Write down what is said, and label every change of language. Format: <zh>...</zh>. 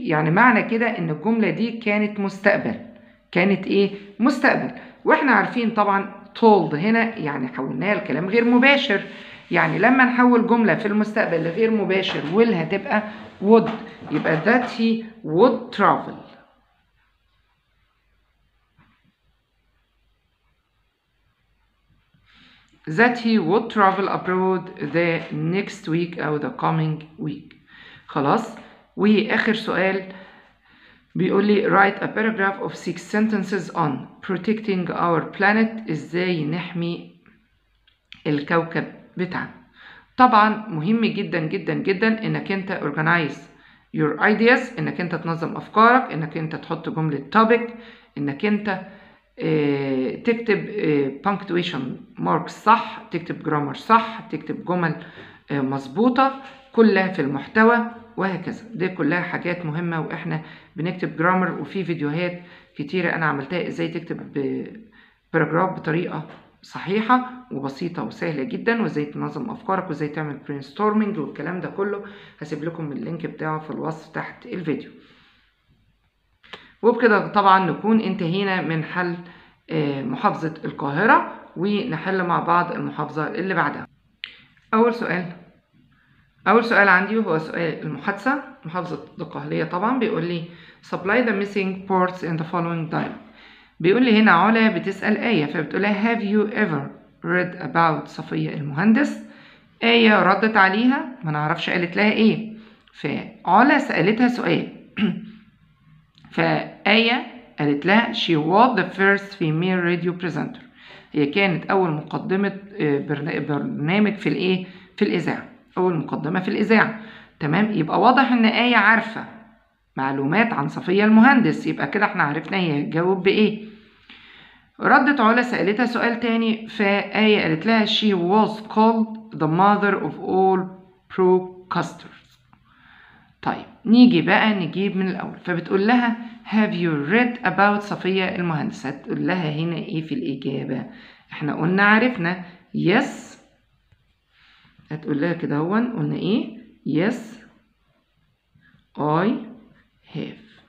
<ar>يعني معنى كده إن الجملة دي كانت مستقبل. كانت إيه؟ مستقبل. وإحنا عارفين طبعا told هنا يعني حولناها لكلام غير مباشر. يعني لما نحول جملة في المستقبل لغير مباشر will هتبقى would. يبقى</ar> <en>that he would travel. That he would travel abroad the next week أو the coming week.</en> <ar>خلاص. وآخر سؤال بيقول لي</ar> <en>write a paragraph of 6 sentences on protecting our planet.</en> <ar>إزاي نحمي الكوكب بتاعنا. طبعا مهم جدا جدا جدا إنك أنت</ar> <en>organize your ideas.</en> <ar>إنك أنت تنظم أفكارك. إنك أنت تحط جملة topic. إنك أنت تكتب punctuation marks صح. تكتب grammar صح. تكتب جمل مظبوطة كلها في المحتوى وهكذا. دي كلها حاجات مهمة وإحنا بنكتب جرامر وفي فيديوهات كتيرة أنا عملتها إزاي تكتب باراجراف بطريقة صحيحة وبسيطة وسهلة جدا وإزاي تنظم أفكارك وإزاي تعمل brainstorming والكلام ده كله. هسيب لكم اللينك بتاعه في الوصف تحت الفيديو. وبكده طبعا نكون انتهينا من حل محافظة القاهرة ونحل مع بعض المحافظة اللي بعدها. أول سؤال عندي هو سؤال المحادثة. محافظة الدقهلية طبعا بيقول لي</ar> <en>supply the missing parts in the following dialogue.</en> <ar>بيقول لي هنا علا بتسأل آية فبتقول لها</ar> <en>have you ever read about</en> <ar>صفية المهندس. آية ردت عليها ما نعرفش قالت لها إيه. فعلا سألتها سؤال فآية قالت لها</ar> <en>she was the first female radio presenter.</en> <ar>هي كانت أول مقدمة برنامج في الإيه؟ في الإذاعة. أول مقدمة في الإذاعة. تمام. يبقى واضح إن آية عارفة معلومات عن صفية المهندس. يبقى كده إحنا عرفنا هي هتجاوب بإيه. ردت علا سألتها سؤال تاني فآية قالت لها</ar> <en>she was called the mother of all broadcasters.</en> <ar>طيب نيجي بقى نجيب من الأول. فبتقول لها</ar> <en>have you read about</en> <ar>صفية المهندس. هتقول لها هنا إيه في الإجابة. إحنا قلنا عرفنا yes. هتقول لها كده هون قلنا إيه</ar> <en>yes I have.</en>